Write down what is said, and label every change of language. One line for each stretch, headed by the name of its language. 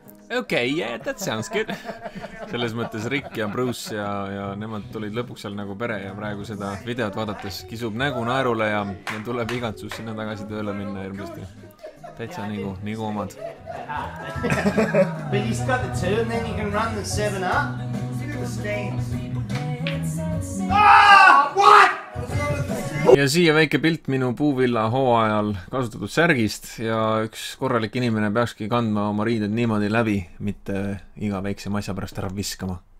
English: Okay, yeah, that sounds good. Okay, yeah, that sounds good.
Estonian: Selles mõttes Rick ja Bruce ja nemad tulid lõpuks seal nagu pere ja praegu seda videot vaadates kisub nägu naerule ja tuleb igatsus sinna tagasi tööle minna hirmsasti. Täitsa nagu omad.
English: But he's got the 2 and then you can run the 7 up. Look at the stance. Ah! What?
Estonian: Ja siia väike pilt minu puuvilla hooajal kasutatud särgist ja üks korralik inimene peakski kandma oma riided niimoodi läbi, mitte iga väikse asja pärast ära viskama.